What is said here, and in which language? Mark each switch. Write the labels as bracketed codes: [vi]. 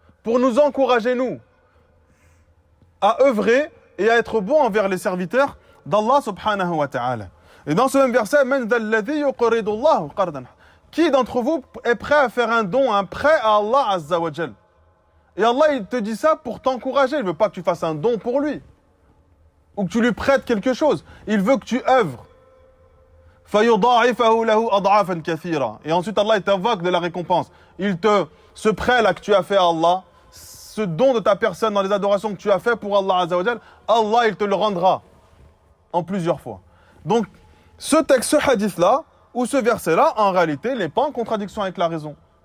[fr] Pour nous encourager, nous, à œuvrer et à être bons envers les serviteurs d'Allah subhanahu wa ta'ala. Et dans ce même verset, [ar] Man dhal ladhi yuqridu Allah qardan. [fr] Qui d'entre vous est prêt à faire un don, un prêt à Allah azza wa jal? Et Allah, il te dit ça pour t'encourager. Il ne veut pas que tu fasses un don pour lui. Ou que tu lui prêtes quelque chose. Il veut que tu œuvres. [ar] فَيُضَاعِفَهُ لَهُ أَضْعَافًا كَثِيرًا. [fr] Et ensuite, Allah, il t'invoque de la récompense. Ce prêt là que tu as fait à Allah, ce don de ta personne dans les adorations que tu as fait pour Allah azza wa jal, Allah, il te le rendra en plusieurs fois. Donc, ce texte, ce hadith-là, ou ce verset-là, en réalité, n'est pas en contradiction avec la raison.